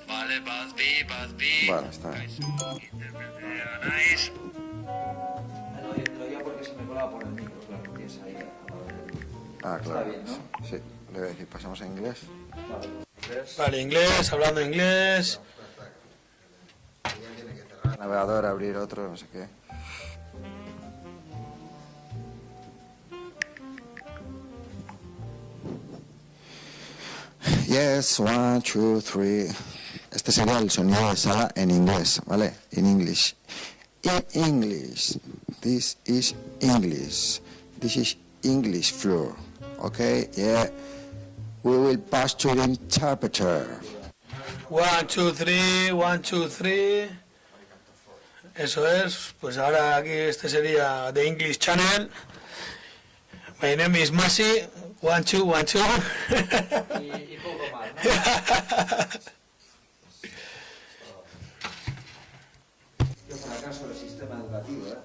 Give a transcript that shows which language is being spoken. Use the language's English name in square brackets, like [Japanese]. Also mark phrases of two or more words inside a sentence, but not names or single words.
[Spanish] Bueno, está bien. Lo oía porque se me colaba por el micro, claro, que es ahí. Ah, claro. Está bien, ¿no? Sí, le voy a decir, pasamos a inglés. Vale, inglés, hablando inglés. Navegador, abrir otro, no sé qué. [English] Yes, 1, 2, 3. [Spanish] Este sería el sonido de sala en inglés, ¿vale? [English] In English. In English. This is English. This is English floor. Okay, yeah. We will pass to the interpreter. 1, 2, 3, 1, 2, 3. [Spanish] Eso es. Pues ahora aquí este sería [English] The English Channel. My name is Masi. 1, 2, 1, 2. [Spanish] Y poco más, ¿no? Yo fracaso del sistema educativo, ¿eh?